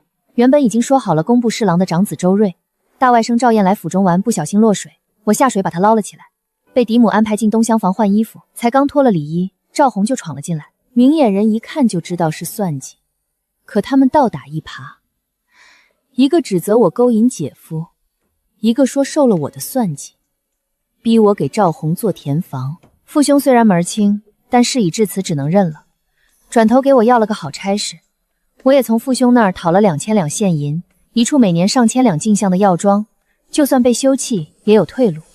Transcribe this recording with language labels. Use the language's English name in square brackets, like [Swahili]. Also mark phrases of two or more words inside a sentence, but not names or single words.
[Chinese] 原本已經說好了工部侍郎的長子周瑞，大外甥趙燕來府中玩，不小心落水，我下水把他撈了起來，被嫡母安排進東厢房換衣服，才剛脫了里衣，趙紅就闖了進來。明眼人一看就知道是算計，可他們倒打一耙，一個指責我勾引姐夫，一個說受了我的算計，逼我給趙紅做田房。父兄雖然門兒清，但事已至此，只能認了。轉頭給我要了個好差事，我也從父兄那兒討了2000兩現銀，一處每年上千兩進項的藥妝，就算被休棄也有退路。